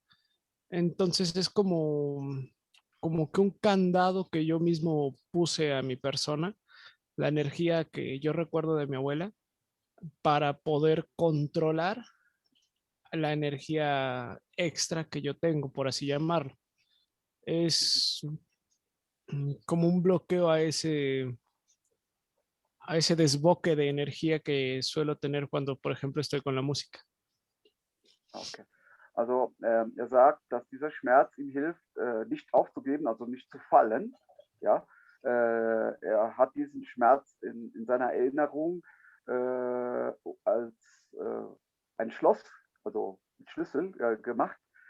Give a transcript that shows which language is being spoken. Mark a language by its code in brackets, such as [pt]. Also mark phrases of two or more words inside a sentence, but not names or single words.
[es] Entonces es como que un candado que yo mismo puse a mi persona, la energía que yo recuerdo de mi abuela, para poder controlar la energía extra que yo tengo, por así llamarlo. Es como un bloqueo a ese desboque de energía que suelo tener cuando, por ejemplo, estoy con la música. Okay. [de] Also er sagt, dass dieser Schmerz ihm hilft, nicht aufzugeben, also nicht zu fallen, ja, Er hat diesen Schmerz in seiner Erinnerung als ein Schloss, also mit Schlüssel gemacht,